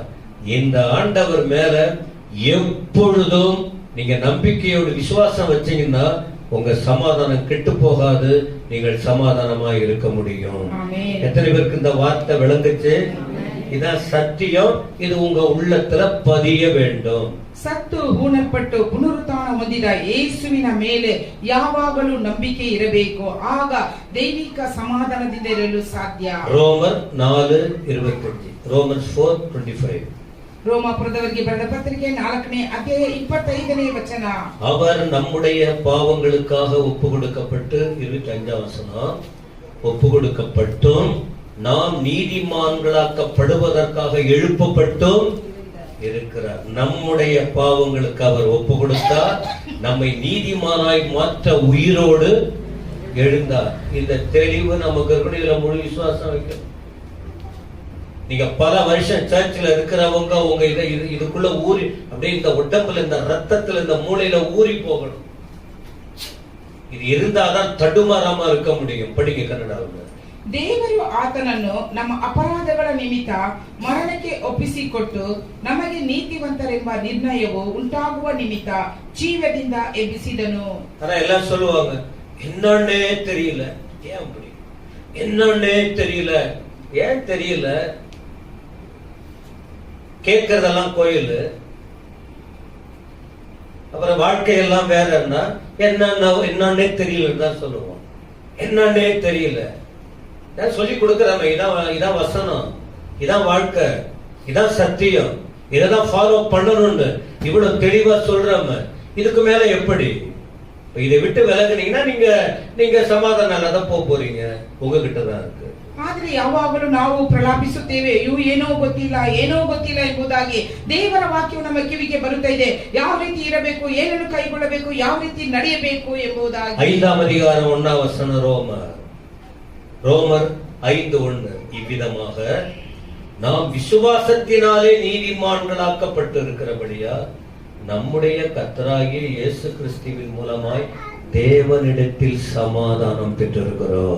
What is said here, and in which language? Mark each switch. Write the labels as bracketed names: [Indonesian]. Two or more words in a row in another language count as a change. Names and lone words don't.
[Tamil] இந்த ஆண்டவர் மேல எப்பொழுதும் நீங்க நம்பிக்கையோடு விசுவாசம் வச்சீங்கன்னா உங்க சமாதானம் கெட்டு போகாது. நீங்கள் சமாதானமா இருக்க முடியும். எத்தனை பேருக்கு இந்த வார்த்தை விளங்குச்சு? இதான் சத்தியம். இது உங்க உள்ளத்துல பதிய வேண்டும். [Kannada] ಸತ್ತು ಹೂಣಲ್ಪಟ್ಟು ಪುನರುತ್ಥಾನ ಹೊಂದಿದ ಯೇಸುವಿನ ಮೇಲೆ ಯಾವಾಗಲೂ ನಂಬಿಕೆ ಇರಬೇಕು. ಆಗ ದೈವಿಕ ಸಮಾಧಾನದಿಂದ ಇರಲು ಸಾಧ್ಯ. ರೋಮರ್ 4:25. ರೋಮನ್ಸ್ 4:25. ரோமாபுரதவರಿಗೆ ಬರೆದ ಪತ್ರಿಕೆ 4ನೇ ಅಧ್ಯಾಯ 25ನೇ ವಚನ. [Tamil] அவர் நம்முடைய பாவங்களுக்காக ஒப்பு கொடுக்கப்பட்டு, 25ஆம் வசனம், ஒப்பு கொடுக்கப்பட்டும் நாம் நீதிமான்களாக்கப்படுவதற்காக எழுப்பப்பட்டும் இருக்கிறார். நம்முடைய பாவங்களுக்கு அவர் ஒப்பு கொடுத்தார், நம்மை நீதிமானாய் மாற்ற உயிரோடு எழுந்தார். இந்த தெளிவு நமக்கு இருக்கணும். இதுல முழு விசுவாசம் வைக்கணும். நீங்க பல வருஷம் சர்ச்சில் இருக்கிறவங்க உங்க இதுக்குள்ள ஊறி அப்படியே இந்த உடம்புல, இந்த ரத்தத்துல, இந்த மூளையில ஊறி போகணும். இது இருந்தாதான் தடுமாறாம இருக்க முடியும். படிக்க கன்னடாவில். [Kannada] ದೇವರು ಆತನನ್ನು ನಮ್ಮ ಅಪರಾಧಗಳ ನಿಮಿತ್ತ ಮರಣಕ್ಕೆ ಒಪ್ಪಿಸಿಕೊಟ್ಟು ನಮಗೆ ನೀತಿವಂತರೆಂಬ ನಿರ್ಣಯವು ಉಂಟಾಗುವ ನಿಮಿತ್ತ ಜೀವದಿಂದ ಎಬ್ಬಿಸಿದನು. [Tamil] ஆனா எல்லாம் சொல்லுவாங்க, என்னன்னே தெரியல. ஏன் அப்படி? என்னன்னே தெரியல. ஏன் தெரியல? கேட்கறதெல்லாம் கோயில், அப்புறம் வாழ்க்கையெல்லாம் வேறன்னா என்னன்னே தெரியலன்னு தான் சொல்லுவோம். என்னன்னே தெரியல சொல்லி கொடுக்கறாங்க. இதான் வசனம், இதான் வாழ்க்கை, இதான் சத்தியம், இதான் ஃபாலோ பண்ணணும்னு இவ்வளவு தெளிவா சொல்றாம இதுக்கு மேல எப்படி? இதை விட்டு விலகுனீங்கன்னா நீங்க சமாதானம் நல்லாதான் போறீங்க. உங்ககிட்ட தான் இருக்கு. [Kannada] ಆದ್ರೆ ಯಾವಾಗಲೂ ನಾವು ಪ್ರಲಾಪಿಸುತ್ತೇವೆ, ಇವು ಏನೋ ಗೊತ್ತಿಲ್ಲ ಎಂಬುದಾಗಿ. ದೇವರ ವಾಕ್ಯವು ನಮ್ಮ ಕಿವಿಗೆ ಬರುತ್ತಾ ಇದೆ. ಯಾವ ರೀತಿ ಇರಬೇಕು, ಏನನ್ನು ಕೈಗೊಳ್ಳಬೇಕು, ಯಾವ ರೀತಿ ನಡೆಯಬೇಕು ಎಂಬುದಾಗಿ. [Tamil] 5ஆம் அதிகாரம் 1ஆம் வசனம் ரோமர் 5:1. இவ்விதமாக நாம் விசுவாசத்தினாலே நீதிமான்களாக்கப்பட்டு இருக்கிறபடியா நம்முடைய கர்த்தராகிய இயேசு கிறிஸ்துவின் மூலமாய் தேவனிடத்தில் சமாதானம் பெற்றிருக்கிறோம்.